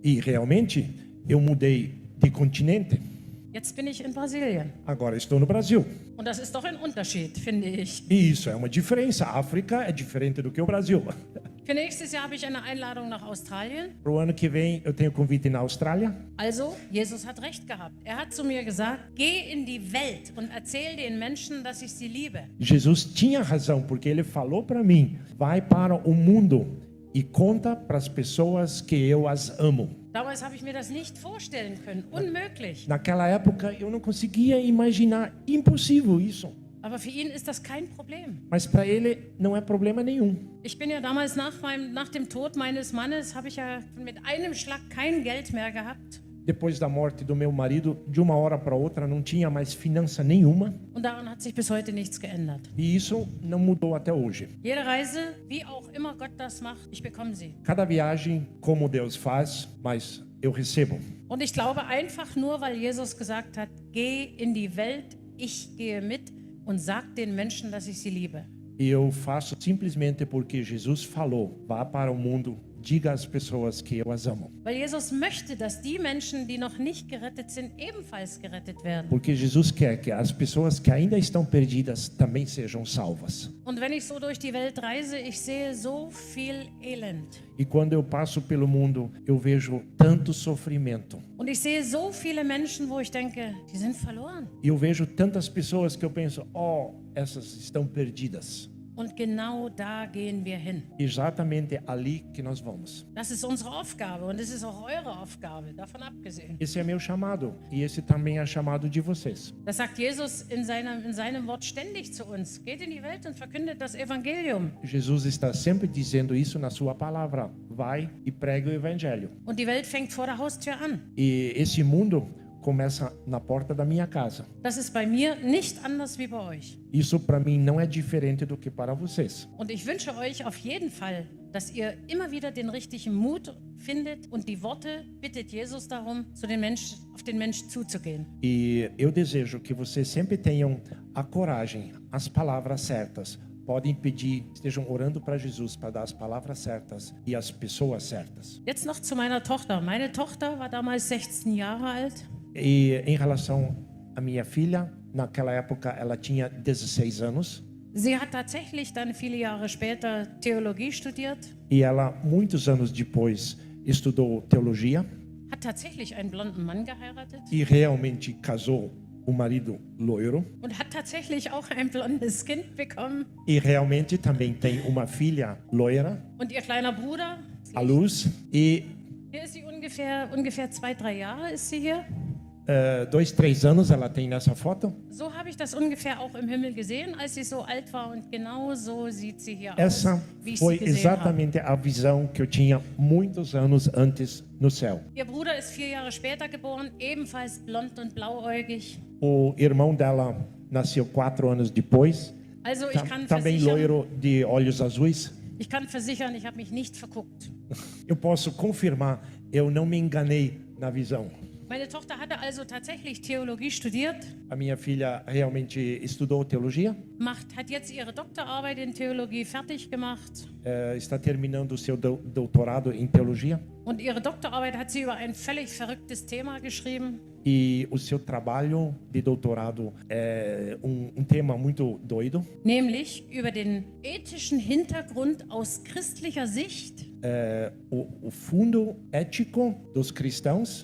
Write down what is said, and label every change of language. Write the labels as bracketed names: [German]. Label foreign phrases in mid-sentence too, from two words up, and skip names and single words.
[Portuguese] E realmente eu mudei de continente. [German] Jetzt bin ich in Brasilien. [Portuguese] Agora estou no Brasil. [German] Und das ist doch ein Unterschied, finde ich. [Portuguese] E isso é uma diferença. A África é diferente do que o Brasil. [German] Für nächstes Jahr habe ich eine Einladung nach Australien. [Portuguese] Para o ano que vem eu tenho convite na Austrália. [German] Also, Jesus hat recht gehabt. Er hat zu mir gesagt, geh in die Welt und erzähl den Menschen, dass ich sie liebe. [Portuguese] Jesus tinha razão, porque ele falou para mim: vai para o mundo e conta para as pessoas que eu as amo. [German] Damals habe ich mir das nicht vorstellen können. Unmöglich. [Portuguese] Naquela época eu não conseguia imaginar, impossível isso. [German] Aber für ihn ist das kein Problem. [Portuguese] Mas para ele não é problema nenhum. [German] Ich bin ja damals nach dem Tod meines Mannes, habe ich ja mit einem Schlag kein Geld mehr gehabt. [Portuguese] Depois da morte do meu marido, de uma hora para outra, não tinha mais finança nenhuma. [German] Und daran hat sich bis heute nichts geändert. [Portuguese] E isso não mudou até hoje. [German] Jede Reise, wie auch immer Gott das macht, ich bekomme sie. [Portuguese] Cada viagem, como Deus faz, mas eu recebo. [German] Und ich glaube einfach nur, weil Jesus gesagt hat, geh in die Welt, ich gehe mit und sag den Menschen, dass ich sie liebe. [Portuguese] E eu faço simplesmente porque Jesus falou: vá para o mundo, diga às pessoas que eu as amo. [German] Weil Jesus möchte, dass die Menschen, die noch nicht gerettet sind, ebenfalls gerettet werden. [Portuguese] Porque Jesus quer que as pessoas que ainda estão perdidas também sejam salvas. [German] Und wenn ich so durch die Welt reise, ich sehe so viel Elend. [Portuguese] E quando eu passo pelo mundo, eu vejo tanto sofrimento. [German] Und ich sehe so viele Menschen, wo ich denke, die sind verloren. [Portuguese] E eu vejo tantas pessoas que eu penso: oh, essas estão perdidas. [German] Und genau da gehen wir hin. [Portuguese] Exatamente ali que nós vamos. [German] Das ist unsere Aufgabe und es ist auch eure Aufgabe, davon abgesehen. [Portuguese] Esse é meu chamado e esse também é chamado de vocês. [German] Das sagt Jesus in seinem Wort ständig zu uns. Geht in die Welt und verkündet das Evangelium. [Portuguese] Jesus está sempre dizendo isso na sua palavra. Vai e prega o evangelho. [German] Und die Welt fängt vor der Haustür an. [Portuguese] E esse mundo começa na porta da minha casa. [German] Das ist bei mir nicht anders wie bei euch. [Portuguese] Isso para mim não é diferente do que para vocês. [German] Und ich wünsche euch auf jeden Fall, dass ihr immer wieder den richtigen Mut findet und die Worte, bittet Jesus darum, auf den Mensch zuzugehen. [Portuguese] E eu desejo que vocês sempre tenham a coragem, as palavras certas. Podem pedir, estejam orando para Jesus para dar as palavras certas e as pessoas certas. [German] Jetzt noch zu meiner Tochter. Meine Tochter war damals 16 Jahre alt. [Portuguese] E em relação à minha filha, naquela época ela tinha 16 anos. [German] Sie hat tatsächlich dann viele Jahre später Theologie studiert. [Portuguese] E ela, muitos anos depois, estudou teologia. [German] Hat tatsächlich einen blonden Mann geheiratet. [Portuguese] E realmente casou um marido loiro. [German] Und hat tatsächlich auch ein blondes Kind bekommen. [Portuguese] E realmente também tem uma filha loira, [German] Und ihr kleiner Bruder, [Portuguese] a Luz. E [German] hier ist sie ungefähr 2-3 Jahre ist sie hier. [Portuguese] 2, 3 anos ela tem nessa foto. [German] So habe ich das ungefähr auch im Himmel gesehen, als sie so alt war. Und genau so sieht sie hier [Portuguese] Essa [German] aus, wie ich [Portuguese] foi [German] sie gesehen habe. [Portuguese] exatamente a visão que eu tinha muitos anos antes no céu. [German] Ihr Bruder ist 4 Jahre später geboren, ebenfalls blond und blauäugig. [Portuguese] O irmão dela nasceu 4 anos depois, [German] Also ich kann [Portuguese] também [German] versichern, [Portuguese] loiro de olhos azuis. [German] ich habe mich nicht verguckt. [Portuguese] Eu posso confirmar, eu não me enganei na visão. [German] Meine Tochter hatte also tatsächlich Theologie studiert, [Portuguese] A minha filha realmente estudou teologia, [German] hat jetzt ihre Doktorarbeit in Theologie fertig gemacht. [Portuguese] está terminando o seu doutorado em teologia. [German] Und ihre Doktorarbeit hat sie über ein völlig verrücktes Thema geschrieben. [Portuguese] E o seu trabalho de doutorado é tema muito doido. [German] Nämlich über den ethischen Hintergrund aus christlicher Sicht. [Portuguese] O fundo ético dos cristãos.